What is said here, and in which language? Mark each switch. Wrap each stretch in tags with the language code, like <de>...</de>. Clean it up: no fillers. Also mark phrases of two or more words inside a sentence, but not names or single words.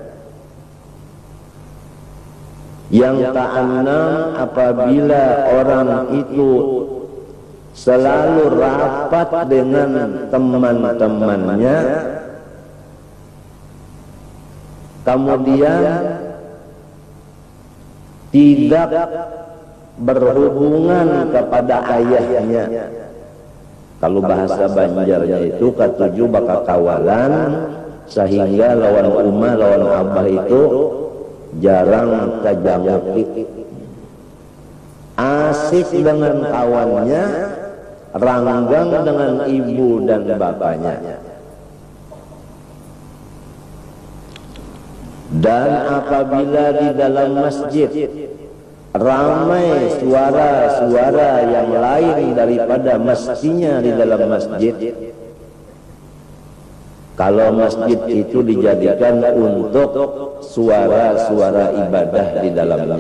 <id>Yang keenam, apabila orang itu selalu rapat dengan teman-temannya, kemudian tidak berhubungan kepada ayahnya.</id> <bjn>Kalau bahasa Banjarnya itu ketujuh bakal kawalan, sehingga lawan umah lawan abah itu jarang tajanguti, asik dengan kawannya, ranggang dengan ibu dan bapaknya.</bjn> <id>Dan apabila di dalam masjid ramai suara-suara yang lain daripada mestinya di dalam masjid, kalau masjid itu dijadikan untuk suara-suara ibadah di dalamnya.</id>